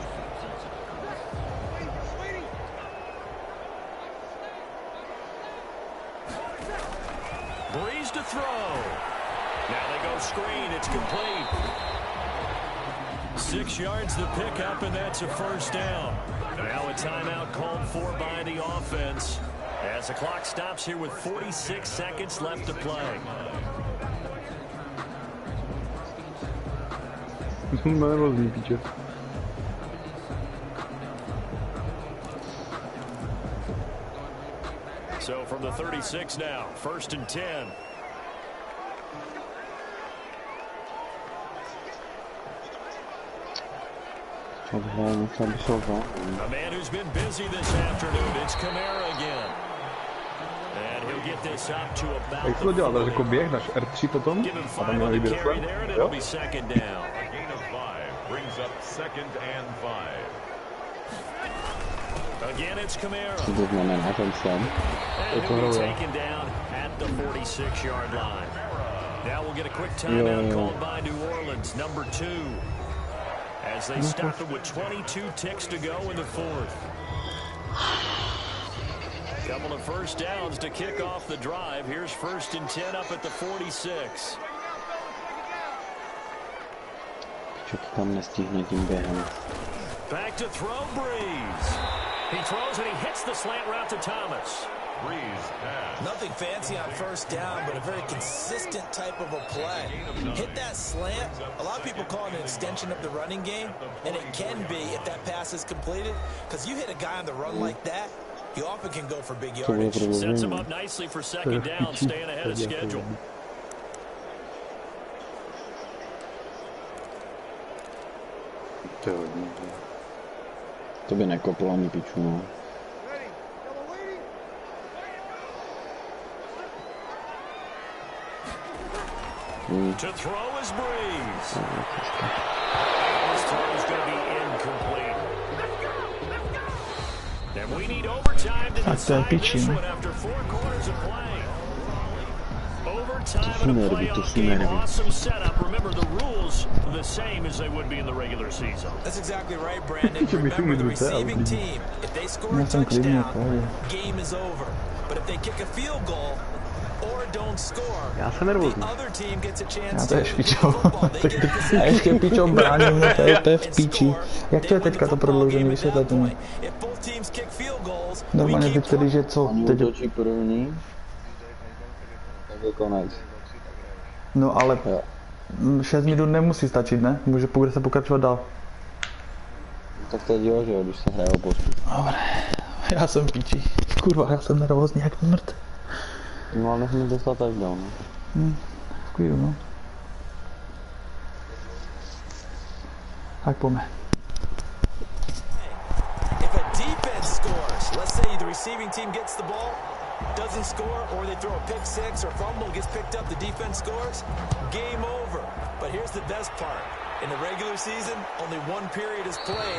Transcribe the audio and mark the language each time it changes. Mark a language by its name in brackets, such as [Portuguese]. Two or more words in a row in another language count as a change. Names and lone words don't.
[English] Breeze to throw. Now they go screen. It's complete. 6 yards the pickup, and that's a first down. Now a timeout called for by the offense as the clock stops here with 46 seconds left to play. [Czech] Nervózní, piče. [English] So from the 36 now, 1st and 10. A man who's been busy this afternoon, it's Kamara again. And he'll get this up to about [Czech] Jak jsi to dělal? Jako běh, náš R3 potom? A tam měl výběr slam? Jo? [English] A gain of 5 brings up 2nd and 5. Again, it's Kamara. [Czech] Co to znamená ten slam? [English] And he'll be taken down at the 46-yard line. Now we'll get a quick timeout called by New Orleans, number 2. As they stop it with 22 ticks to go in the 4th. Couple of first downs to kick off the drive. Here's 1st and 10 up at the 46. [Czech] Čo to tam nestihne tím během? [English] Back to throw, Breeze. He throws and he hits the slant route to Thomas. Breeze pass. Nothing fancy on first down, but a very consistent type of a play. Hit that slant. A lot of people call it an extension of the running game, and it can be if that pass is completed, because you hit a guy on the run like that, you often can go for big yardage. Sets him up nicely for 2nd down, staying ahead of schedule. [Czech] To by nekoplo ani piču, no. [English] To throw is Breeze. This throw is going to be incomplete. And we need overtime to decide this one after 4 quarters of play. Overtime in a playoff game. Awesome setup. Remember, the rules are the same as they would be in the regular season. That's exactly right, Brandon. Remember, the receiving team, if they score a touchdown, game is over. But if they kick a field goal, or don't score. [Czech] Já jsem nervózní. [English] The other team gets a [Czech] Já [English] chance [Czech] to je to špičo. A ještě pičo bráním, no to je v píči. Jak to je teďka to prodloužený, vysvětlete mi. Normálně teď tedy, že co? Oni Teď... útočí první, tak je konec. No ale Jo. 6 minut nemusí stačit, ne? Může se pokračovat dál. Tak teď jo, že jo, když se hraje o postup. Dobré, já jsem v píči. Kurva, já jsem nervózní jak mrt. No ale nechme dostat touchdown. V klidu, no. Tak pojďme. [English] If a defense scores, let's say the receiving team gets the ball, doesn't score, or they throw a pick six or fumble, gets picked up, the defense scores, game over. But here's the best part. In the regular season, only one period is played.